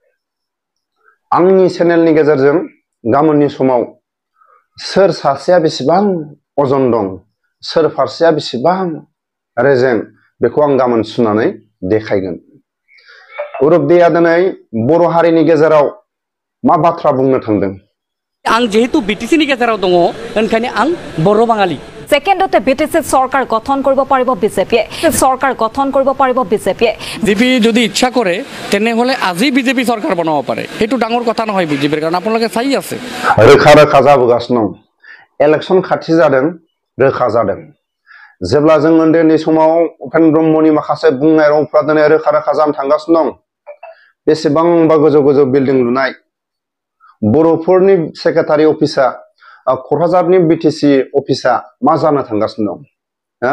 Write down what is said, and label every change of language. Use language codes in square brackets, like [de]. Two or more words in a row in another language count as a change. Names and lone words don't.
[brx] आंनि चेनेलनि गेजेरजों गाबोननि समाव सोर सासेया बेसेबां अजन दं, सोर फारसेया बेसेबां रेजें, बेखौ आं गाबोन सुनानै देखायगोन। अरबदेया दिनै बर' हारिनि गेजेराव मा बाथ्रा बुंनो थांदों? आं जेहेतु बिटिसिनि गेजेराव दङ ओंखायनो आं बर' बाङालि। [as] ছেকেণ্ডতে বিটিচি চৰকাৰ গঠন কৰিব পাৰিব বিজেপিয়ে, চৰকাৰ গঠন কৰিব পাৰিব বিজেপিয়ে। বিজেপি যদি ইচ্ছা কৰে তেনেহলে আজি বিজেপি চৰকাৰ বনাব পাৰে, সেইটো ডাঙৰ কথা নহয় বিজেপিৰ, কাৰণ আপোনালোকে চাই আছে [brx] रोखा रोखा जाबोगासिनो दं। इलेक्शन खाथि जादों, रोखा जादों। जेब्ला जों उन्दैनि समाव उपेन्द्र ब्रह्मनि माखासे बुंनाय रावफ्रा दिनै रोखा रोखा जानो थांगासिनो दं। बेसेबांबा गोजौ गोजौ बिल्डिं लुनाय, बर'फोरनि सेक्रेटारि अफिसा क'क्राझारनि बिटिसि अफिसा मा जानो थांगासिनो दं?